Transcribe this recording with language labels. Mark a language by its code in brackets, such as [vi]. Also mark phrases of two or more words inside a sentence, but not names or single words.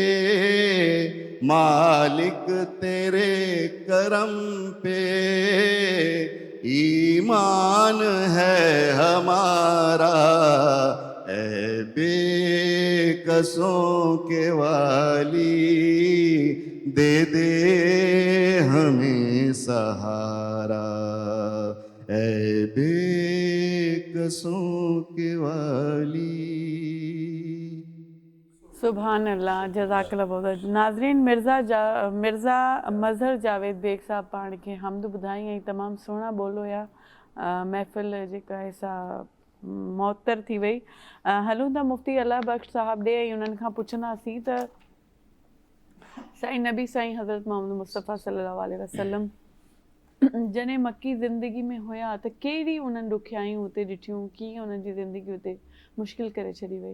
[ur] مالک تیرے کرم پہ ایمان ہے ہمارا، اے بے قصوں کے والی دے دے ہمیں سہارا، اے بے قصوں کے والی۔ [ar] سبحان اللہ، جزاک اللہ [ur] بہت۔ [sd] ناظرین، مرزا مظہر جاوید بیگ صاحب پاण खे हमद ॿुधाई ऐं तमामु सुहिणा ॿोलो या महफ़िल जेका आहे सा मुअत्तर थी वई। हलूं था मुफ़्ती अल्लाह बख़्श साहब ॾे ऐं उन्हनि खां पुछंदासीं त साईं नबी साईं हज़रत मोहम्मद मुस्तफ़ा [ar] صلى الله عليه وسلم [sd] जॾहिं मक्की ज़िंदगी में हुया त कहिड़ी उन्हनि ॾुखियायूं हुते ॾिठियूं, कीअं उन्हनि जी ज़िंदगी हुते मुश्किल करे छॾी वई?